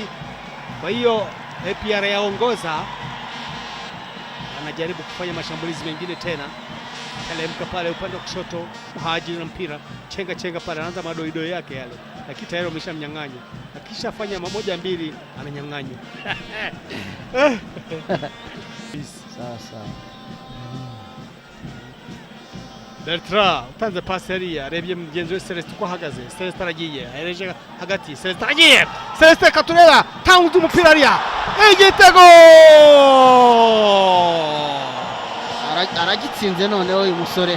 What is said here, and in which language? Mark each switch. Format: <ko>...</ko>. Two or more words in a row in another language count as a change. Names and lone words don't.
<sw>Kwa hiyo APR yaongoza, anajaribu kufanya mashambulizi mengine tena. Telemka pale upande wa kushoto, Haji na mpira chenga pale, anaanza madoido yake yale, lakini tayari ameshamnyang'anya. Akishafanya mamoja mbili ananyang'anya. Sasa</sw> <rw>Bertrand utanze pasi hariya, arebye mugenzi we Celestin uko ahagaze. Celestin aragiye ahereje hagati, Celestin aragiye, Celestin katureba tangu umupira hariya, igitego aragitsinze noneho uyu musore.</rw>